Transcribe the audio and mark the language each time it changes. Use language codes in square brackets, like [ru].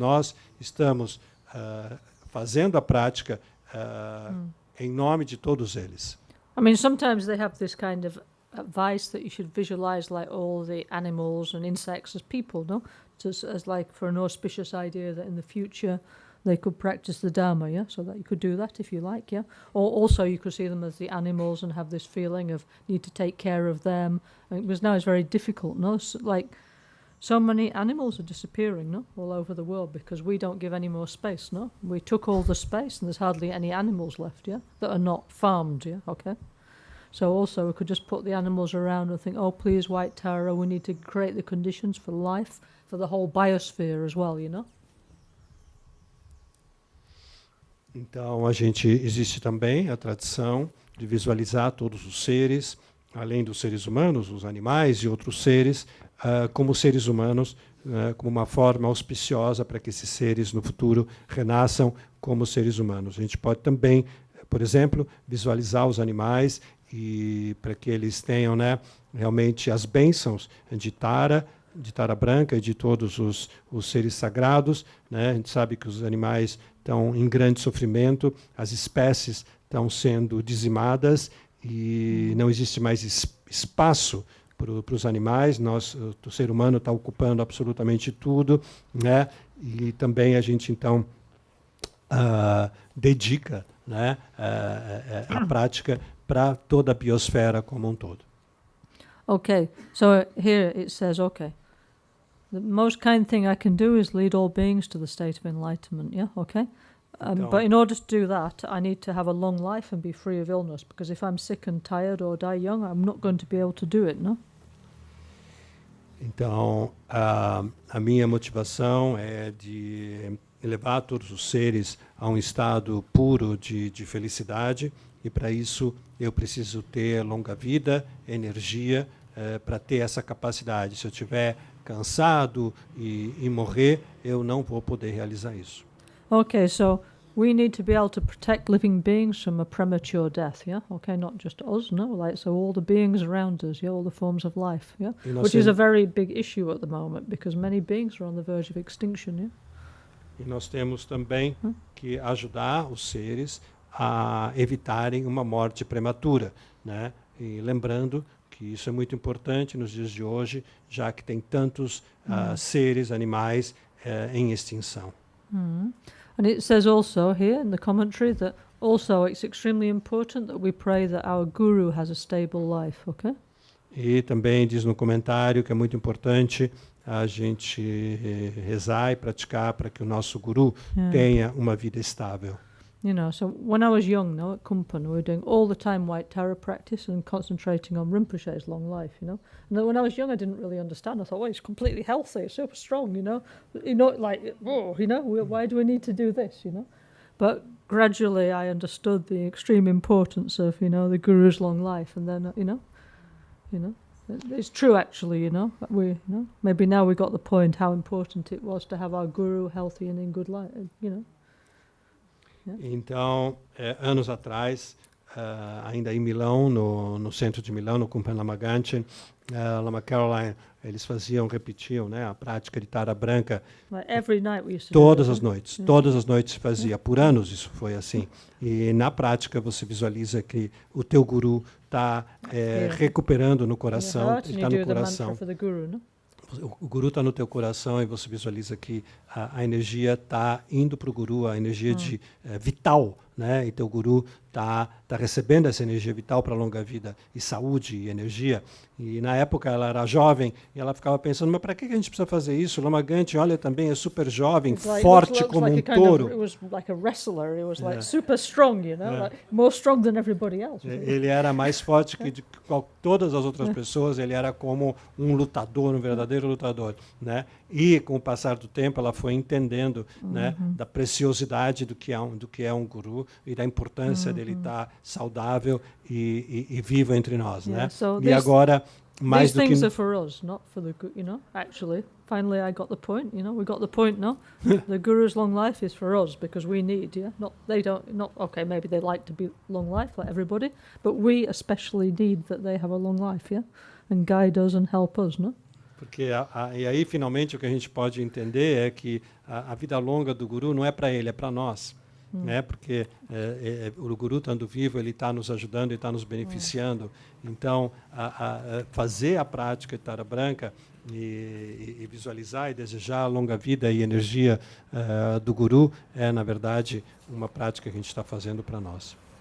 [pt] Nós estamos fazendo a prática em nome de todos eles. [en] I mean, sometimes they have this kind of advice that you should visualize like all the animals and insects as people, no? As like for an auspicious idea that in the future they could practice the Dharma, yeah? So that you could do that if you like, yeah? Or also you could see them as the animals and have this feeling of need to take care of them. And because now it's very difficult, no? So many animals are disappearing, no? All over the world because we don't give any more space, no? We took all the space and there's hardly any animals left, yeah? That are not farmed, yeah? Okay? So also we could just put the animals around and think, oh, please, White Tara, we need to create the conditions for life, for the whole biosphere as well, you know? [pt] Então, existe também a tradição de visualizar todos os seres, além dos seres humanos, os animais e outros seres, como seres humanos, como uma forma auspiciosa para que esses seres no futuro renasçam como seres humanos. A gente pode também, por exemplo, visualizar os animais e para que eles tenham, né, realmente as bênçãos de Tara branca e de todos os seres sagrados, né? A gente sabe que os animais estão em grande sofrimento, as espécies estão sendo dizimadas e não existe mais espaço para os animais. O ser humano está ocupando absolutamente tudo, né? E também a gente então dedica, né, a prática para toda a biosfera como um todo. [en] Okay, so here it says, okay, the most kind thing I can do is lead all beings to the state of enlightenment, yeah, okay? But in order to do that, I need to have a long life and be free of illness, because if I'm sick and tired or die young, I'm not going to be able to do it, no? [pt] Então, a minha motivação é de elevar todos os seres a um estado puro de felicidade, e para isso eu preciso ter longa vida, energia, para ter essa capacidade. Se eu estiver cansado e morrer, eu não vou poder realizar isso. [en] Okay, so we need to be able to protect living beings from a premature death, yeah? Okay, not just us, no? Like, so all the beings around us, yeah, all the forms of life, yeah? Which is a very big issue at the moment, because many beings are on the verge of extinction, yeah? [pt] E nós temos também que ajudar os seres a evitarem uma morte prematura, né? E lembrando que isso é muito importante nos dias de hoje, já que tem tantos seres, animais em extinção. [en] And it says also here in the commentary that also it's extremely important that we pray that our guru has a stable life, okay? [pt] E também diz no comentário que é muito importante a gente rezar e praticar para que o nosso guru tenha uma vida estável. [en] You know, so when I was young, at Kumpan, we were doing all the time White Tara practice and concentrating on Rinpoche's long life, you know. And then when I was young, I didn't really understand. I thought, well, he's completely healthy, it's super strong, you know. Like, oh, you know, why do we need to do this, you know? But gradually I understood the extreme importance of, you know, the Guru's long life. And then, you know, it's true actually, you know. Maybe now we got the point how important it was to have our Guru healthy and in good life, you know. [pt] Então, anos atrás, ainda em Milão, no centro de Milão, no Kumpan Lama Ganchen, Lama Caroline, eles repetiam, né, a prática de Tara branca todas as noites se fazia. Por anos isso foi assim. E na prática você visualiza que o teu guru está recuperando no coração, ele está no coração. o guru está no teu coração e você visualiza que a energia está indo para o guru, a energia vital, né? E teu guru está recebendo essa energia vital para a longa vida e saúde e energia. E na época ela era jovem e ela ficava pensando, mas para que a gente precisa fazer isso? O Lama Gante, olha, também é super jovem, forte como um touro. [en] It was like a wrestler. It was like super strong, you know, like more strong than everybody else. [pt] Ele era mais forte que todas as outras pessoas. Ele era como um lutador, um verdadeiro lutador, né? E com o passar do tempo ela foi entendendo, né, da preciosidade do que é um guru e da importância dele estar saudável e vivo entre nós, né? [en] So [pt] e agora mais [en] these [pt] do [en] things [pt] que [en] are for us, not for the you know. Actually, finally, I got the point. You know, we got the point. No, the guru's long life is for us because we need. Yeah, not they don't. Not okay. Maybe they like to be long life like everybody, but we especially need that they have a long life. Yeah, and guide us and help us. No. [pt] Porque e aí finalmente o que a gente pode entender é que a vida longa do guru não é para ele, é para nós, né? Porque o guru estando vivo ele está nos ajudando e está nos beneficiando. Então fazer a prática de Tara Branca e visualizar e desejar a longa vida e energia do guru é na verdade uma prática que a gente está fazendo para nós.